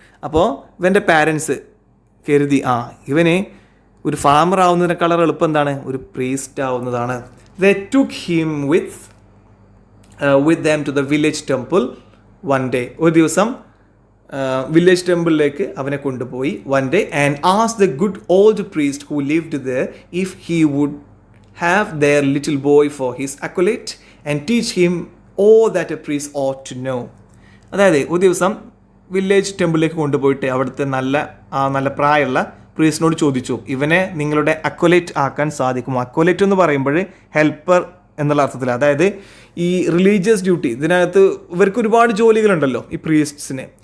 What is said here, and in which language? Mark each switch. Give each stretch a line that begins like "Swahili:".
Malayalam: അപ്പോൾ ഇവൻ്റെ പാരൻസ് കരുതി ഇവന് ഒരു ഫാമർ ആവുന്നതിനേക്കാളും എളുപ്പം എന്താണ്, ഒരു പ്രീസ്റ്റ് ആവുന്നതാണ്.
English: They took him with them to the village temple one day.
Malayalam: ഒരു ദിവസം വില്ലേജ് ടെമ്പിളിലേക്ക് അവനെ കൊണ്ടുപോയി
English: One day. And asked the good old priest who lived there if he would have their little boy for his acolyte and teach him all that a priest ought to know.
Malayalam: അതായത് ഒരു ദിവസം village ടെമ്പിളിലേക്ക് കൊണ്ടുപോയിട്ട് അവിടുത്തെ നല്ല പ്രായമുള്ള പ്രീസ്റ്റിനോട് ചോദിച്ചു, ഇവനെ നിങ്ങളുടെ അക്വലേറ്റ് ആക്കാൻ സാധിക്കുമോ? അക്വലേറ്റ് എന്ന് പറയുമ്പോൾ ഹെൽപ്പർ എന്നുള്ള അർത്ഥത്തിൽ, അതായത് ഈ റിലീജിയസ് ഡ്യൂട്ടി, ഇതിനകത്ത് ഇവർക്ക് ഒരുപാട് ജോലികളുണ്ടല്ലോ ഈ പ്രീസ്റ്റിന്.